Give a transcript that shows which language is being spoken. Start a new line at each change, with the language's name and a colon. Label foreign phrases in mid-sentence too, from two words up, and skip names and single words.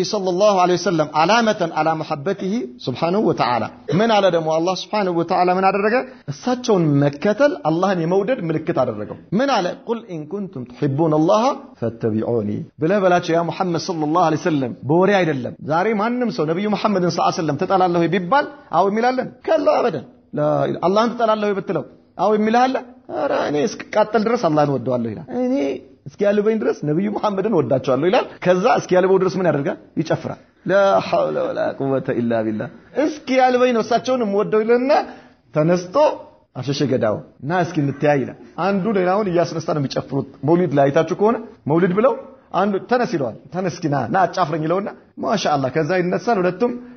Arabic: صلى الله عليه وسلم علامه على محبته سبحانه وتعالى
Amharic: ምን አለ ደግሞ አላህ
Arabic: سبحانه وتعالى
Amharic: ምን አደረገ እሳቸውን መከተል አላህን የመውደድ ምልክት አደረገው ምን አለ
Arabic: قل ان كنتم تحبون الله فاتبعوني
Amharic: በላቸው ያ ሙሐመድ
Arabic: صلى الله عليه وسلم
Amharic: በወሬ አይደለም ዛሬ ማንንም ሰው ነብዩ መሐመድ
Arabic: صلى الله عليه وسلم
Amharic: ተጣላለው ቢባል አው የሚላለን
Arabic: كلا أبدا لا
Amharic: አላህን ተጣላለው ብትለው አው የሚላለ አረ እኔ እስከቃጠል ድረስ አላህን ወደዋለሁ ይላል እኔ እስኪያልበኝ ድረስ ነብዩ መሐመድን ወዳቸዋለሁ ይላል ከዛ እስኪያልበው ድረስ ምን ያደርጋል ይጨፍራል
Arabic: لا حول ولا قوة إلا بالله
Amharic: እስኪያልበኝ ነው እሳቸውን ወደው ይለና ተነስቶ አሸሸ ገዳው እና እስኪ እንተያይላ አንዱ ሌላውን እያስነሳ ነው የሚጨፍሩት መውሊድ ላይ አይታችሁ ከሆነ መውሊድ ብለው አንዱ ተነስ ይለዋል ተነስኪና ና አጫፍረኝ ይለውና ማሻአላህ ከዛ ይነሳል ሁለቱም